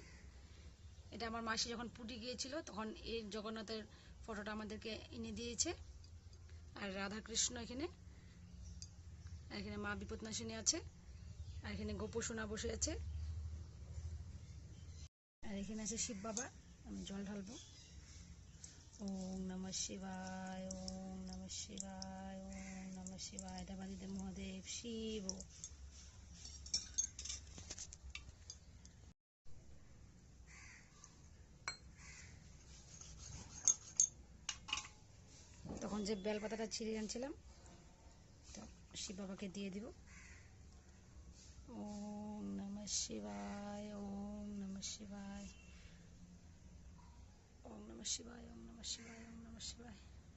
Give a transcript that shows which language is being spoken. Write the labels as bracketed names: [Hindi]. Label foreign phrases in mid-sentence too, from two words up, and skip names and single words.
[Bangla] এটা আমার মাসি যখন পুরী গিয়েছিল তখন এই জগন্নাথের ফটোটা আমাদেরকে এনে দিয়েছে। আর রাধা কৃষ্ণ এখানে, আর এখানে মা বিপদনাশিনী আছে, আর এখানে গোপু সোনা বসে আছে, আর এখানে আছে শিব বাবা। আমি জল ঢালবো। [Sanskrit] ওম নমঃ শিবায়, ওম নমঃ শিবায়, ওম নমঃ শিবায়। [Bangla] দেবাদিদেব মহাদেব শিব। তখন যে বেলপাতাটা ছিঁড়ে আনছিলাম, তো শিব বাবাকে দিয়ে দিব। [Sanskrit] ওম নমঃ শিবায়, ওম নমঃ শিবায়, ওম নমঃ শিবায়, ওম নমঃ শিবায়, ওম নমঃ শিবায়।